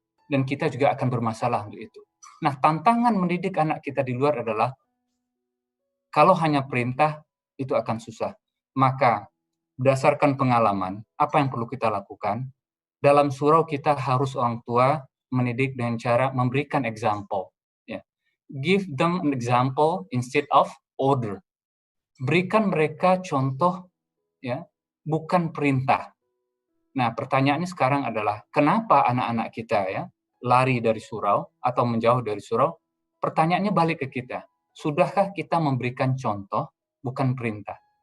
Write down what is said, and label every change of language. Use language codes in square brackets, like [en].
[id] Dan kita juga akan bermasalah untuk itu. Nah, tantangan mendidik anak kita di luar adalah kalau hanya perintah itu akan susah. Maka berdasarkan pengalaman, apa yang perlu kita lakukan? Dalam surau kita harus orang tua mendidik dengan cara memberikan example. [en] Give them an example instead of order. [id] Berikan mereka contoh, bukan perintah. Nah, pertanyaannya sekarang adalah kenapa anak-anak kita lari dari surau atau menjauh dari surau, pertanyaannya balik ke kita. Sudahkah kita memberikan contoh, bukan perintah?